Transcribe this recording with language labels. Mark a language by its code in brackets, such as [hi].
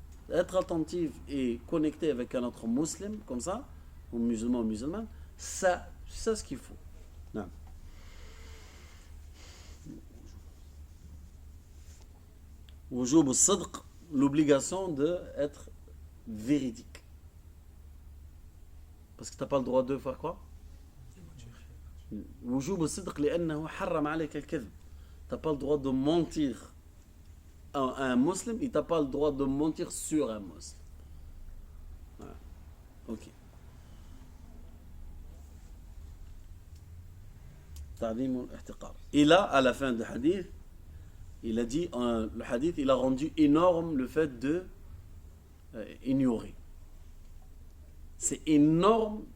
[fr] Être attentif et connecté avec un autre musulman, comme ça, ou musulman, ça, c'est ce qu'il faut. Non. [ar] Wujub al-sidq, [fr] l'obligation d'être véridique. Parce que tu n'as pas le droit de faire quoi? [ar] وجوب الصدق لأنه حرم عليك الكذب. [fr] Tu n'as pas le droit de mentir à un musulman et tu n'as pas le droit de mentir sur un musulman. Voilà. Ok. [ar] تعظيم الاحتقار. [fr] Et là, à la fin du hadith, il a dit, le hadith, il a rendu énorme le fait de ignorer. C'est énorme